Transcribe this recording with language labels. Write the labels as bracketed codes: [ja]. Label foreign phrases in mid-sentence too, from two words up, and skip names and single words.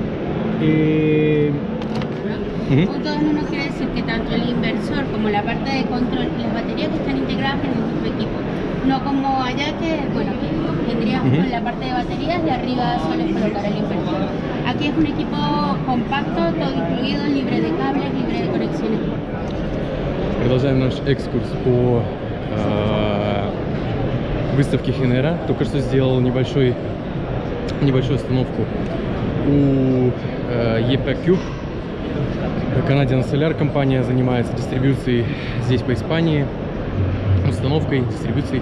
[es] Punto en uno quiere decir que tanto el inversor como la parte de control y las baterías que están integradas en el mismo equipo. No como allá que, bueno, que tendríamos la parte de baterías y arriba solo colocar el inversor. Aquí es un equipo compacto, todo incluido, libre de cables, libre de conexiones. [ru] Продолжаем наш экскурс по выставке Genera. Только что сделал небольшую остановку у EPCube. Canadian Solar компания занимается дистрибьюцией здесь по Испании, установкой, дистрибьюцией.